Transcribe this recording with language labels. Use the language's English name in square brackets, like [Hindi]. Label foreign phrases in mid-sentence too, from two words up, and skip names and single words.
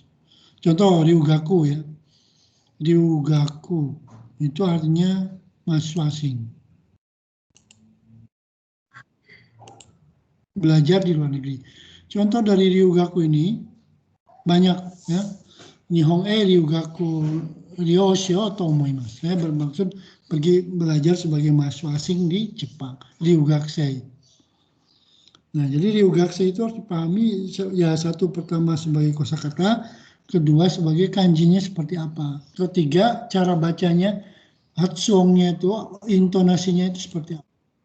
[Indonesian] Contoh ryugaku ya. Ryugaku itu artinya mahasiswa asing. Belajar di luar negeri. Contoh dari ryugaku ini banyak ya. [Japanese] Nihon ryugaku ryoshio to omoimasu. [Indonesian] Saya bermaksud pergi belajar sebagai mahasiswa asing di Jepang, ryugakusei. Nah, jadi ryugaksha itu harus dipahami ya, satu pertama sebagai kosakata, kedua sebagai kanjinya seperti apa, ketiga cara bacanya, hatsongnya itu, intonasinya itu seperti apa.